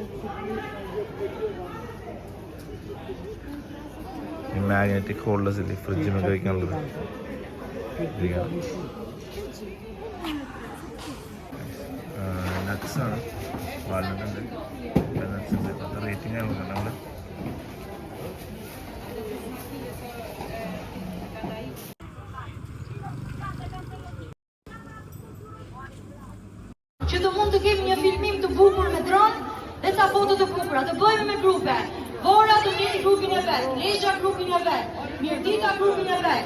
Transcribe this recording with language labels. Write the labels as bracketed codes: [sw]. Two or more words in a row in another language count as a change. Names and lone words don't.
[en] magnetic holders [ml] ഇല്ലേ ഫ്രിഡ്ജിനൊക്കെ വയ്ക്കാനുള്ളത്. നട്ട്സാണ്, വാൾനട്ട് ഉണ്ട്, നട്ട്സ് ഉണ്ട്. ഇപ്പോഴത്തെ റേറ്റിംഗ് ആണ് നമ്മൾ. [sq] Që të mund të kemi një filmim të bukur me dron dhe ca foto të bukura. Të bëjmë me grupe. Vora të njëjtë grupin e vet, Lexha grupin e vet, Mirdita grupin e vet.